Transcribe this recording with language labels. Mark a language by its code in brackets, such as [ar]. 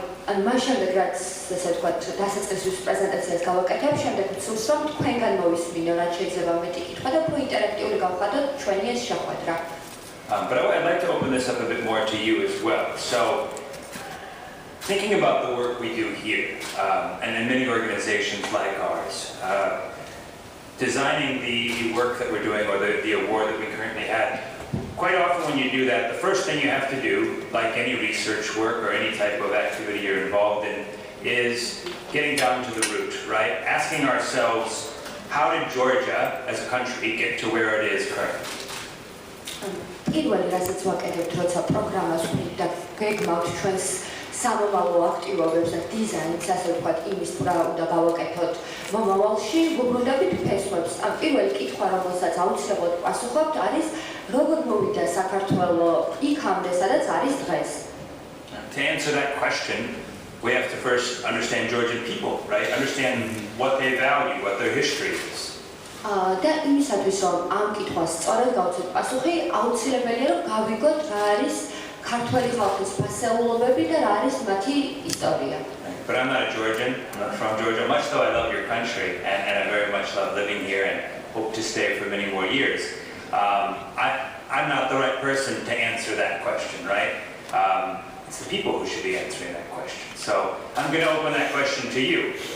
[ka] ან მას შემდეგ რაც ესე ვთქვათ დასაწყისის პრეზენტაციას გავაკეთებ, შემდეგ ვცდილობ რომ თქვენგან მოვისმინო, რაც შეიძლება მეტი კითხვა და უფრო ინტერაქტიული გავხადოთ ჩვენი ეს შეხვედრა. [en] But I'd like to open this up a bit more to you as well. So, thinking about the work we do here, and in many organizations like ours, designing the work that we're doing or the award that we currently have, quite often when you do that, the first thing you have to do, like any research work or any type of activity you're involved in, is getting down to the root, right? Asking ourselves, how did Georgia as a country get to where it is currently? [ka] პირველი რასაც ვაკეთებთ, როცა პროგრამას ვხდით და გეგმავთ ჩვენს სამომავლო აქტივობებს და დიზაინს, ასე ვთქვათ, იმის თუ რა უნდა გავაკეთოთ მომავალში, ვუბრუნდებით ფესვებს. ამ პირველი კითხვა, რომელსაც აუცილებლად პასუხობთ, არის როგორ მოვიდა საქართველო იქამდე, სადაც არის დღეს. [en] To answer that question, we have to first understand Georgian people, right? Understand what they value, what their history is. [ka] და იმისათვის, რომ ამ კითხვას სწორად გავცეთ პასუხი, აუცილებელია, რომ გავიგოთ რა არის ქართველი ხალხის ფასეულობები და რა არის მათი ისტორია. [en] But I'm not a Georgian, I'm not from Georgia, much though I love your country and I very much love living here and hope to stay for many more years. I'm not the right person to answer that question, right? It's the people who should be answering that question. So I'm going to open that question to you.